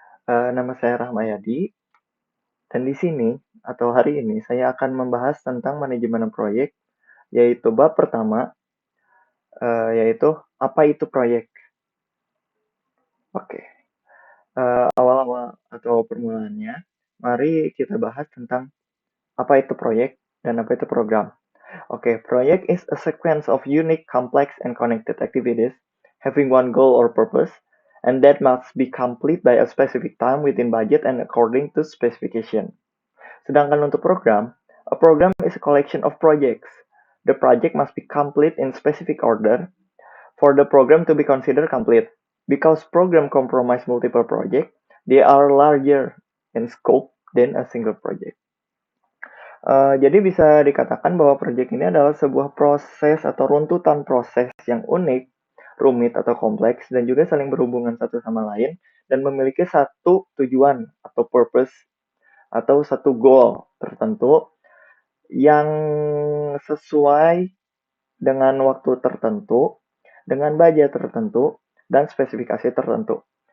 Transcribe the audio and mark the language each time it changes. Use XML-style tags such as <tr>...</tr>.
<id>Nama saya Rahmayadi, dan di sini atau hari ini saya akan membahas tentang manajemen proyek, yaitu bab pertama, yaitu apa itu proyek. Oke. Awal-awal atau permulaannya, mari kita bahas tentang apa itu proyek dan apa itu program.</id> <en>Oke, proyek is a sequence of unique, complex, and connected activities having one goal or purpose, and that must be complete by a specific time within budget and according to specification.</en> <id>Sedangkan untuk program,</id> <en>a program is a collection of projects. The project must be complete in specific order for the program to be considered complete. Because program comprise multiple projects, they are larger in scope than a single project.</en> <id>Jadi bisa dikatakan bahwa proyek ini adalah sebuah proses atau runtutan proses yang unik, rumit atau kompleks, dan juga saling berhubungan satu sama lain, dan memiliki satu tujuan atau purpose atau satu goal tertentu yang sesuai dengan waktu tertentu, dengan budget tertentu, dan spesifikasi tertentu.</id>